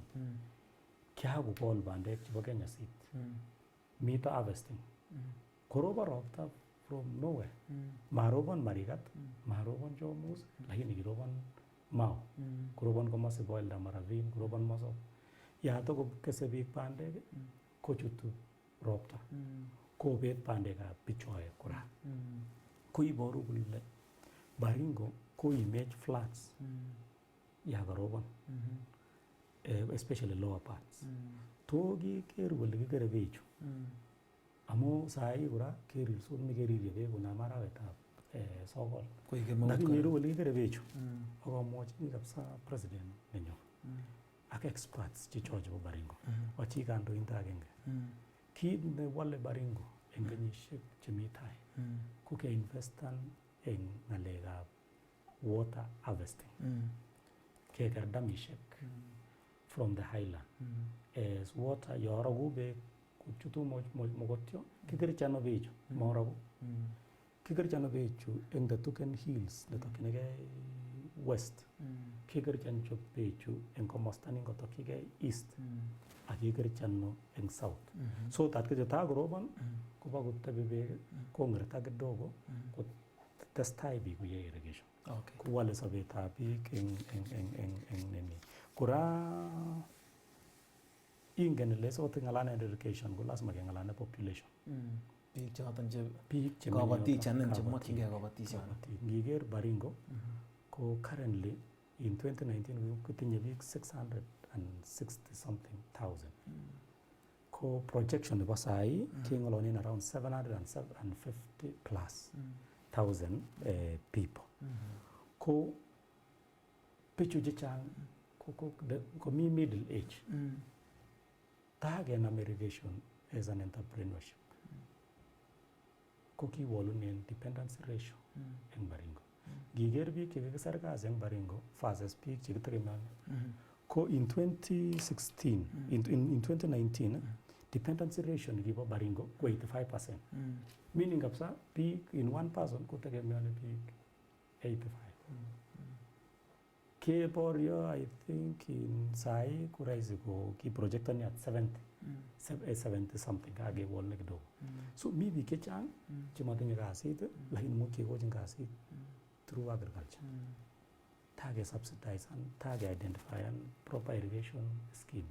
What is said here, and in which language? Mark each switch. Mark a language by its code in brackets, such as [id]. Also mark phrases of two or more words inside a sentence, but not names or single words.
[kln] Kiakokol bandek chebo Kenya Seed. Mito harvesting. Korobon ropta [en] from nowhere. [kln] Marobon Marigat, marobon Chomus, lakini kirobon Mau. Korobon komasi Boilda Maravin, korobon Masop. Yato ko kese biik bandek kochutu ropta. Kobet bandekab bichoe kora. Ko iboru kole Baringo ko image floods yakarobon. [en] Especially lower parts. [kln] To kiker kole kikere bechu. Amu sahi kora kerilsot mikerire beek kunam arawetab sokol. Lakini iru kole kikere bechu. Akamwachini kabisa president nenyo. Ak experts checho chebo Baringo. Wachi kandoindet agenge. Kit newale Baringo en kenyisiek chemi tai ko keinvestan en ng'alekab [en] water harvesting. [kln] Keker damishek [en] from the highland. As water [kln] yoragu beek kuchutu mogotyo kikerchano bechu moragu. Kikerchano bechu en the Tuken Hills letokyinigei west. Kikerchan chop bechu en komosta ningotokyigei east. Ak kikerchano en south. [en] So that [kln] kecheta korobon koba kotebi beek kong'erta kidogo kotestai biik koyai irrigation. Kowale sobetab biik en nini. Kora ingen ile sot ng'alanen irrigation ko lazima keng'alane population. Biik choton che kabatik chanin chemokyingei kabatisiet. Ngiker Baringo ko [en] currently in 2019 [kln] kotinye biik 660 something thousand. Ko projection nebo sahi keng'olonen around 750 [en] plus thousand people. [kln] Ko bichu chechang komi [en] middle age. [kln] Takenam irrigation [en] as an entrepreneurship. [kln] Ko kiwolunen [en] dependency ratio [kln] en Baringo. Ngiker biik chekikisar kasi en Baringo versus biik chekitegemeane. Ko in 2016, in 2019, [en] dependency ratio [kln] nekibo Baringo ko 85%. Meaning kabisa biik [en] in one person [kln] kotegemeani biik 85. Keboryo [en] I think [kln] in sai ko rahisi ko ki projectani at 70. 70 something kakewol ne kidogo. So mi biik chechang chematinye kasit lakini much kekochin kasit [en] through agriculture. Tage subsidize and tage identify and proper irrigation schemes.